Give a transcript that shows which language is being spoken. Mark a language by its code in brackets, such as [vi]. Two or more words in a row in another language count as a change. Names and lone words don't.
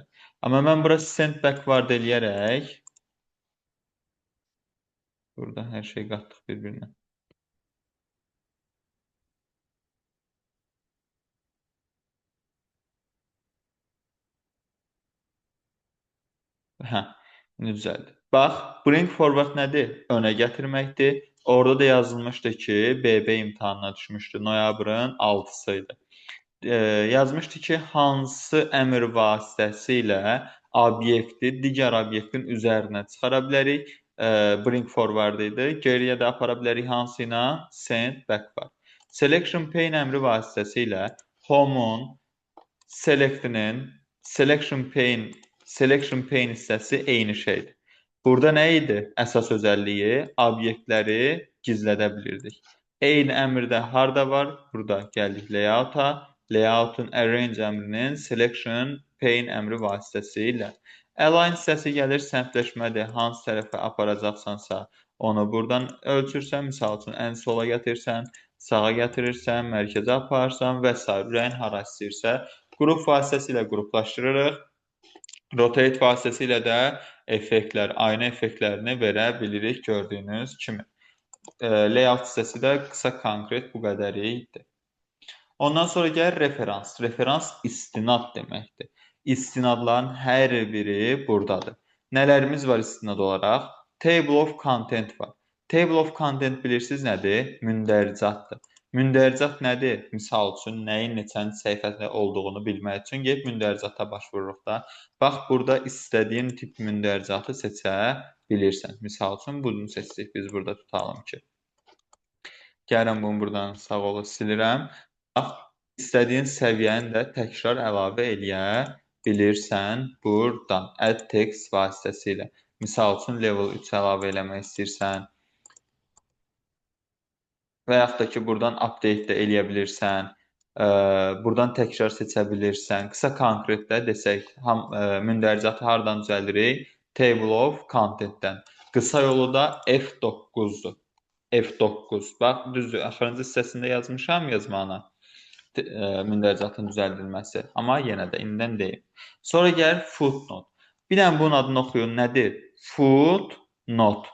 [az] Amma mən bura [en] send backward [az] eləyərək burada hər şey qatdıq bir-birinə. Hə, indi düzəldi. Bax, [en] bring forward [az] nədir? Önə gətirməkdir. Orada da yazılmışdı ki, BB imtahanına düşmüşdü. Noyabrın 6-sı idi. Yazmışdı ki, hansı əmr vasitəsilə obyekti digər obyektin üzərinə çıxara bilərik. [en] Bring forward idi. [az] Geriyə də apara bilərik hansı ilə? [en] Send backward. Selection pane [az] əmri vasitəsilə home-un selectinin [en] selection pane [az] hissəsi eyni şeydir. Burada nə idi? Əsas özəlliyi obyektləri gizlədə bilirdik. Eyni əmrdə harda var? Burada gəldik layout-a. Layout-un arrange əmrinin [en] selection pane [az] əmri vasitəsilə. Align hissəsi gəlir, səmtləşmədir. Hansı tərəfə aparacaqsansa onu buradan ölçürsən. Misal üçün, ən sola gətirsən, sağa gətirirsən, mərkəzə aparırsan və s. Ürəyin hara istəyirsə, qrup vasitəsilə qruplaşdırırıq. Rotate vasitəsilə də effektlər, ayna effektlərini verə bilirik gördüyünüz kimi. Layout hissəsi də qısa konkret bu qədəri idi. Ondan sonra gəlir referans. Referans istinad deməkdir. İstinadların hər biri buradadır. Nələrimiz var istinad olaraq? [en] Table of content var. Table of content [az] bilirsiniz nədir? Mündəricatdır. Mündəricat nədir? Misal üçün, nəyin neçənci səhifədə olduğunu bilmək üçün gəlib mündəricata baş vururuq da. Bax, burada istədiyin tip mündəricatı seçə bilirsən. Misal üçün, bunu seçdik. Biz burada tutalım ki. Gəlin bunu buradan sağ olu silirəm. Bax, istədiyin səviyyəni də təkrar əlavə eləyə bilirsən buradan. [en] Add text vasitəsilə. [az] Misal üçün, level 3 əlavə eləmək istəyirsən. Və yaxud da ki, buradan update də eləyə bilirsən. Buradan təkrar seçə bilirsən. Qısa konkretdə desək, mündəricatı hardan düzəldirik? [en] Table of Content- [az] dən. Qısa yolu da F9-dur. F9. Bax, düzdür, axırıncı hissəsində yazmışam yazmağına. Mündəricatın düzəldilməsi. Amma yenə də indidən deyim. Sonra gəlir footnote. Bir dənə bunun adını oxuyun. Nədir? Footnote.